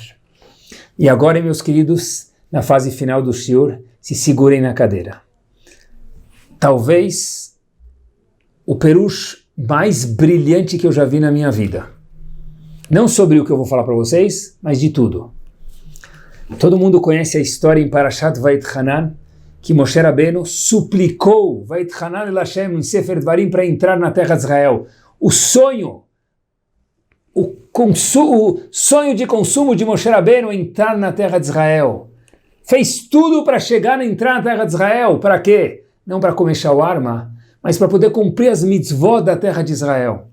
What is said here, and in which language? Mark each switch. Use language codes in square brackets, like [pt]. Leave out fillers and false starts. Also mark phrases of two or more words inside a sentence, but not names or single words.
[pt] E agora, meus queridos, na fase final do shiur, se segurem na cadeira. Talvez o perush mais brilhante que eu já vi na minha vida. Não sobre o que eu vou falar para vocês, mas de tudo. Todo mundo conhece a história em Parashat Vayetchanan, que Moshe Rabbeinu suplicou [he] ואתחנן אל השם [pt] em Sefer Dvarim para entrar na terra de Israel. O sonho de consumo de Moshe Rabbeinu entrar na terra de Israel. Fez tudo para entrar na terra de Israel. Para quê? Não para comer shawarma, mas para poder cumprir as mitzvot da terra de Israel.